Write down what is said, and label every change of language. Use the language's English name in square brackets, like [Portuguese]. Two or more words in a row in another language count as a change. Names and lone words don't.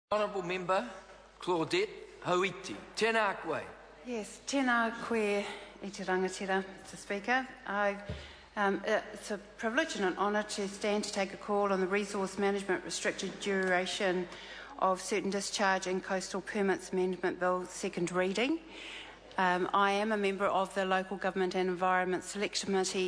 [English] Honourable Member Claudette Hauiti. [Māori] Tēnā koe. Yes, tēnā koe I te rangatira, [English] Mr Speaker. It's a privilege and an honour to stand to take a call on the Resource Management Restricted Duration of Certain Discharge and Coastal Permits Amendment Bill, second reading. I am a member of the Local Government and Environment Select Committee.